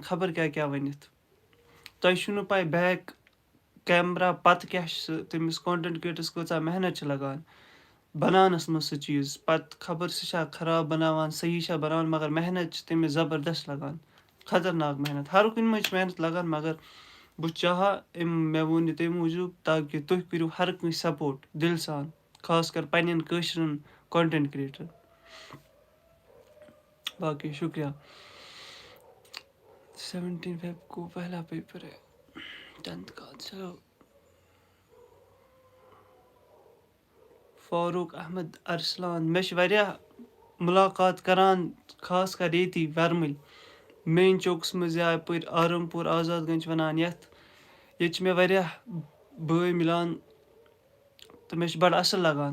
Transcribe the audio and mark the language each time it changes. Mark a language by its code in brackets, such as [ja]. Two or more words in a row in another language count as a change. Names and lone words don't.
[ks] خبر کیٛاہ کیٛاہ ؤنِتھ تۄہہِ چھُو نہٕ پَے [en] back camera [ks] پَتہٕ کیٛاہ چھِ سُہ تٔمِس [en] content creator [ks] کۭژاہ محنت چھِ لَگان بَناونَس منٛز سُہ چیٖز پَتہٕ خبر سُہ چھا خراب بَناوان صحیح چھا بَناوان مگر محنت چھِ تٔمِس زبردست لَگان خطرناک محنت ہر کُنہِ منٛز چھِ محنت لَگان مگر بہٕ چاہا مےٚ ووٚن یہِ تَمہِ موٗجوٗب تاکہِ تُہۍ کٔرِو ہر کٲنٛسہِ سپوٹ دِلہٕ سان خاص کر پنٛنٮ۪ن کٲشرٮ۪ن [en] content creator [ks] باقٕے شُکریہ [hi] 17 फेब को पहला पेपर है 10th का चलो [ks] فاروق احمد ارسلان مےٚ چھِ واریاہ مُلاقات کَران خاص کر ییٚتی وَرمٕلۍ مین چوکَس منٛز یا یَپٲرۍ آرم پوٗر آزاد گنٛج وَنان یَتھ ییٚتہِ چھِ مےٚ واریاہ بٲے مِلان تہٕ مےٚ چھِ بَڑٕ اَصٕل لَگان